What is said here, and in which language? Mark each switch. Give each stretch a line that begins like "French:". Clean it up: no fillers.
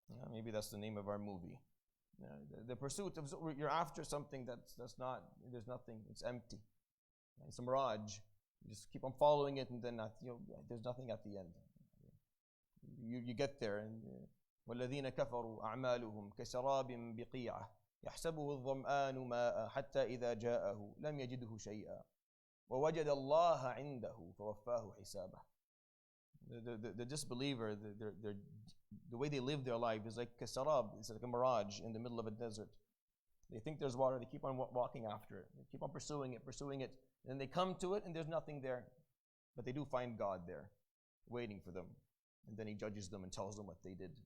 English: Maybe that's the name of our movie. The pursuit of zukhruf, you're after something that's not, there's nothing, it's empty. It's a mirage. You just keep on following it, and then there's nothing at the end. You get there, and
Arabic: وَالَّذِينَ كَفَرُوا أَعْمَالُهُمْ كَسَرَابٍ بِقِيعَةٍ يَحْسَبُهُ الظَّمْآنُ مَاءً حَتَّى إِذَا جَاءَهُ لَمْ يَجِدْهُ شَيْئًا وَوَجَدَ اللَّهَ عِنْدَهُ فَوَفَّاهُ حِسَابَهُ.
English: The disbeliever, the way they live their life is like kasarab, it's like a mirage in the middle of a desert. They think there's water, they keep on walking after it, they keep on pursuing it, and then they come to it and there's nothing there. But they do find God there, waiting for them. And then He judges them and tells them what they did.